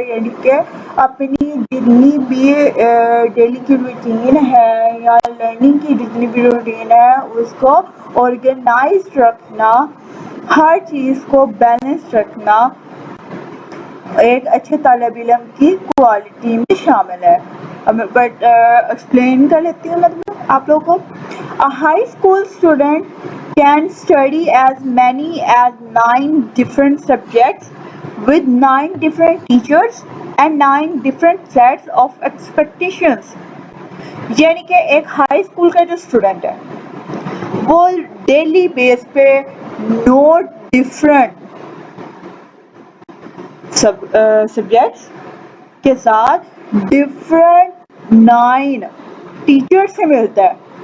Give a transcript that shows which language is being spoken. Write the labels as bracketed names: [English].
[Urdu] یعنی کہ اپنی جتنی بھی ڈیلی کی روٹین ہے یا لرننگ کی جتنی بھی روٹین ہے اس کو آرگنائز رکھنا، ہر چیز کو بیلنس رکھنا ایک اچھے طالب علم کی کوالٹی میں شامل ہے. بٹ ایکسپلین کر لیتی ہوں مطلب آپ لوگوں کو. [English] A high school student can study as many as 9 different subjects with 9 different teachers and 9 different sets of expectations. [Urdu] یعنی کہ ایک ہائی اسکول کا جو اسٹوڈنٹ ہے وہ ڈیلی بیس پہ 9 ڈفرنٹ سبجیکٹس کے ساتھ ڈفرنٹ 9 ٹیچر سے ملتا ہے.